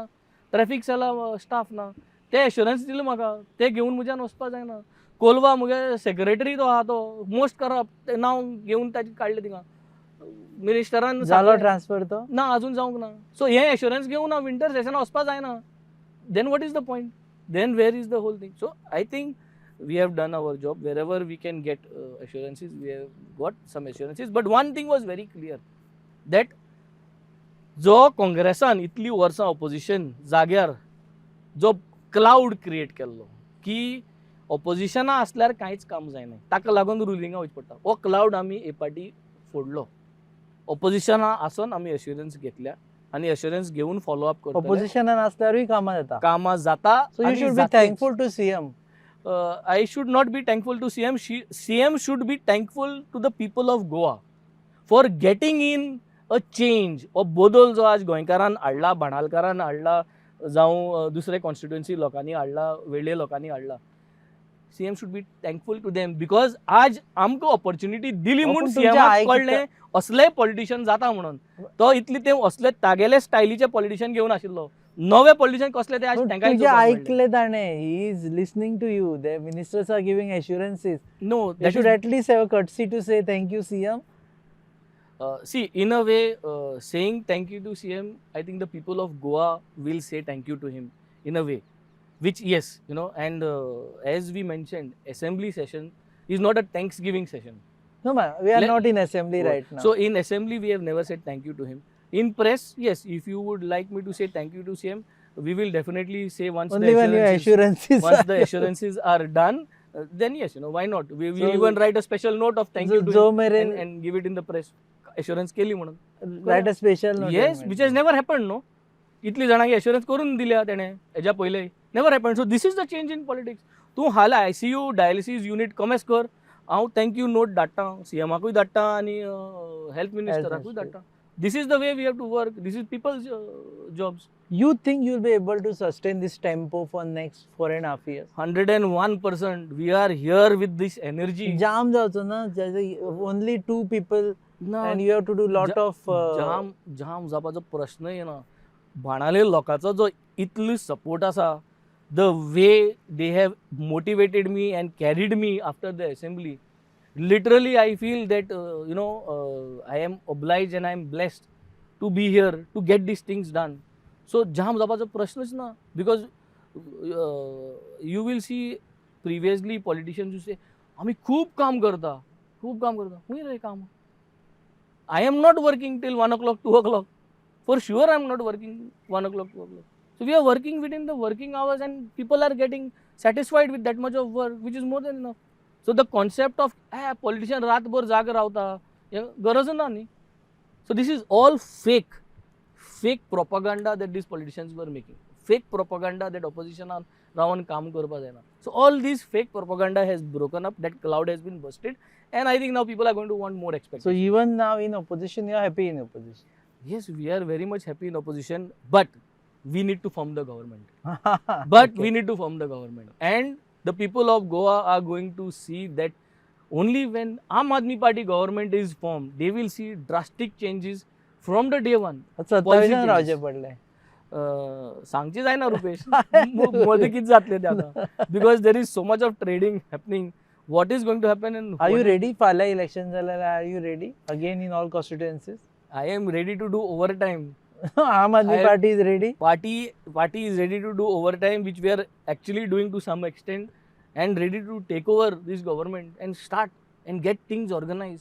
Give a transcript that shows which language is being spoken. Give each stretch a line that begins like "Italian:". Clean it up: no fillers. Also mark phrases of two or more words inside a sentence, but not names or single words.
Konkani: ट्रॅफिक सेला स्टाफ ना. ते एश्युरन्स दिले म्हाका. ते घेवन म्हज्यान वचपा जायना. कोलवा मुगे सेक्रेटरी तो आहा तो
English: most corrupt,
Konkani: ते नांव घेवन ताजे काडले थिंगा. मिनिस्टरान जालो ट्रान्सफर तो ना, अजून जावंक ना. सो हे एश्युरन्स घेवन हांव विंटर सेशनाक वचपा जायना.
English: Then what is the point? Then where is the whole thing? So I think we have done our job. Wherever we can get assurances, we have got some assurances. But one thing was very clear, that
Konkani: जो काँग्रेसान इतली वर्सां ऑपोजिशन जाग्यार जो
English: cloud create
Konkani: केल्लो की ऑपोजिशना असल्यार कांयच काम जायना, ताका लागून रुलिंगा वयचें पडटा, हो क्लाउड आमी ए पाटी फोडलो. ऑपोजिशना आसून आमी एश्युरन्स घेतल्या आनी एश्युरन्स घेवन
English: follow up
Konkani: करतले. ऑपोजिशनान असल्यारूय कामां जाता. कामां जाता.
English: So you should be thankful to CM. I should not be thankful to CM. CM should be thankful to the people of Goa for getting in a change.
Konkani: हो बदल जो आज गोंयकारान हाडला, बाणालकारान हाडला, जावं दुसरे कॉन्स्टिट्युएन्सी लोकांनी हाडला, वेगळे लोकांनी हाडला.
English: CM should be thankful to them because
Konkani: आज आमकां ऑपॉर्च्युनिटी दिली म्हणून सीएमाक कळ्ळें असले पॉलिटिशियन जाता म्हणून. तो इतले ते असले तागेले स्टायलीचे पॉलिटिशियन घेवन आशिल्लो. नवे पॉलिटिशियन कसले ते आज तांकां
English: तुझे ऐकले ताणे. He is listening to you. The ministers are giving assurances. नो, They should at least have a courtesy to say thank you CM. See, in a way, saying thank you to CM, I think the people of Goa will say thank you to him in a way. Which, yes, you know, and as we mentioned, assembly session is not a Thanksgiving session. No, man, we are not in assembly right now. So in assembly, we have never said thank you to him. In press, yes, if you would like me to say thank you to CM, we will definitely say once only when your assurances once the assurances are done, then yes, you know, why not? We will even write a special note of thank you to him and give it in the press.
Konkani: Assurance केली म्हणून.
English: Write a special note. Yes, which has never happened, no?
Konkani: इतली जाणांक एश्युरन्स करून दिल्या तेणे हेज्या पयले.
English: Never happen. So this is the change in politics.
Konkani: तूं हाल
English: ICU dialysis unit
Konkani: कमेस कर, हांव
English: thank you note
Konkani: धाडटा, सीएमाकूय धाडटा आनी हेल्थ मिनिस्टराकूय धाडटा.
English: This is the way we have to work. This is people's jobs. You think you'll be able to sustain this tempo for next 4.5 years? 101%. We are here with this energy.
Konkani: Jam जावचो ना.
English: Only 2 people and you have to do lot of
Konkani: जाम जावपाचो प्रश्न येना. बाणाले लोकांचो जो इतलो सपोर्ट आसा,
English: the way they have motivated me and carried me after the assembly, literally I feel that I am obliged and I am blessed to be here to get these things done.
Konkani: So जाम जावपाचो प्रश्नच ना,
English: because you will see previously politicians who say
Konkani: आम्ही खूप काम करता. हुंय रे काम.
English: I am not working till 1 o'clock, 2 o'clock. For sure I am not working 1 o'clock, 2 o'clock. So we are working within the working hours and people are getting satisfied with that much of work, which is more than enough. So the concept of politician
Konkani: रातभर जाग रावता, गरज ना न्ही.
English: So this is all fake propaganda that these politicians were making. Fake propaganda that opposition are
Konkani: रावन काम करपा जायना.
English: So all this fake propaganda has broken up. That cloud has been busted, and I think now people are going to want more expectations. So even now in opposition, you are happy in opposition. Yes, we are very much happy in opposition, but we need to form the government. We need to form the government, and the people of Goa are going to see that only when Aam Aadmi Party government is formed, they will see drastic changes from the day one.
Konkani: सत्तावीसान रावचे पडले. सांगचे जायना रुपेश. मध्ये किती जातले ते आता,
English: because there is so much of trading happening. What is going to happen? And are you ready?
Konkani: फाल्या election जाल्यार
English: are you ready again in all constituencies? I am ready to do overtime. Aam Aadmi Party is ready. Party is ready to do overtime, which we are actually doing to some extent, and ready to take over this government and start and get things organized.